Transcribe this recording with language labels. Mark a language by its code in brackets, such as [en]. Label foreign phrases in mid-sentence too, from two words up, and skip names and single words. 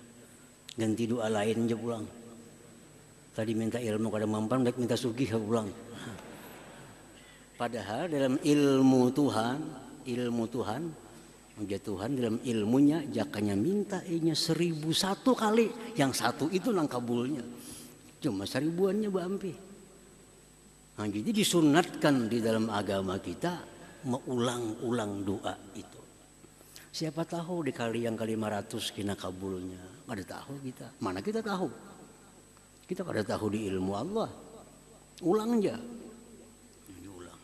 [bjn] Ganti doa lain aja pulang. Tadi minta ilmu kada mampan, minta sugih pulang. Padahal dalam ilmu Tuhan dia Tuhan dalam ilmunya jakanya minta 1001 kali, yang satu itu nang kabulnya. Cuma 1000-annya bampi. [id] Nah, jadi disunatkan di dalam agama kita mengulang-ulang doa itu. Siapa tahu di kali yang ke-500 kena kabulnya. Ada tahu kita. Mana kita tahu? [bjn] Kita kada tahu di ilmu Allah. [id] Ulang aja. Diulang.